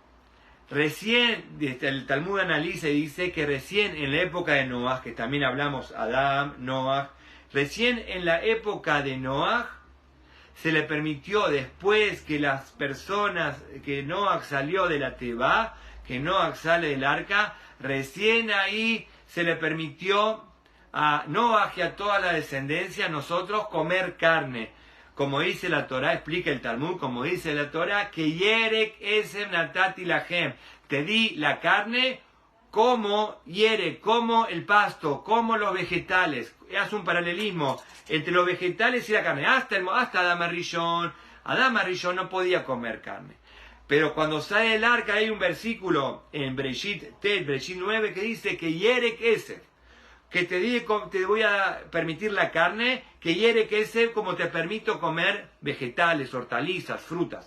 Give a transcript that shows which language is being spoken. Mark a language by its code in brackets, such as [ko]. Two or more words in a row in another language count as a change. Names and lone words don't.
[es] Recién, el Talmud analiza y dice que recién en la época de Noach, que también hablamos, Adán, Noach, recién en la época de Noach, se le permitió, después que las personas, que Noach salió de la Tebá, que Noach sale del arca, recién ahí se le permitió a Noach y a toda la descendencia, a nosotros, comer carne. Como dice la Torá, explica el Talmud, como dice la Torá, que [he] ירק עשב נתתי להם, [es] te di la carne como Yerek, como el pasto, como los vegetales. Haz un paralelismo entre los vegetales y la carne. Hasta Adán Rishon no podía comer carne. Pero cuando sale del arca hay un versículo en Bereshit 9, que dice que [he] ירק עשב, [es] que te voy a permitir la carne, que [he] ירק עשב, [es] como te permito comer vegetales, hortalizas, frutas.